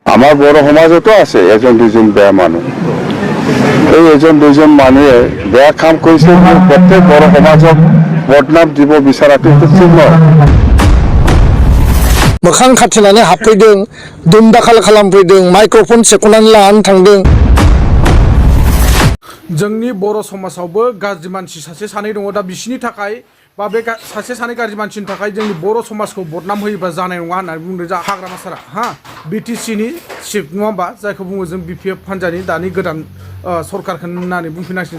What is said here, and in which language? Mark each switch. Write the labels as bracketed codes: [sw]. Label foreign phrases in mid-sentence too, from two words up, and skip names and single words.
[as] আমাৰ বড়ো সমাজতো আছে এজন দুজন বেয়া মানুহ। এই এজন দুজন মানুহে বেয়া কাম কৰিছে প্ৰত্যেক বড়ো সমাজক বদনাম দিব বিচৰাটো ঠিক নহয়। [brx] मोखां खाथेनानै हाबफैदों, दुम दाखाल खालामफैदों, माइक्र'फन सेख'नानै लानानै थांदों। जोंनि बर' समाजावबो गाज्रि मानसि सासे सानै दङ। दा बिसिनि थाखाय बा बे सासे सानै गाज्रि मानसिनि थाखाय जोंनि बर' समाजखौ बदनाम होयोबा जानाय नङा होननानै बुंदों जा हाग्रामा सारा हा बिटिसिनि चिफ नङा होमबा, जायखौ बुङो जों बिपिएफ हान्जानि दानि गोदान सरकारखौ होननानै बुंफिनांसिगोन।